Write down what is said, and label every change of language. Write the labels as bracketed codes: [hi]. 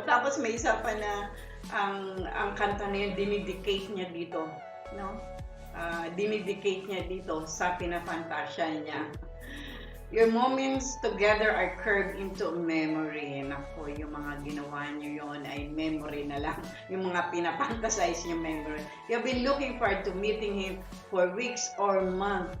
[tl] Tapos may isa pa na ang kanta na yun, dinidicate niya dito. No? Dinidicate niya dito sa pinafantasya niya. [en] Your moments together are curved into memory. [tl] Naku, yung mga ginawa niyo yon ay memory na lang. Yung mga pinapantasize niyo memory. [en] You've been looking forward to meeting him for weeks or months.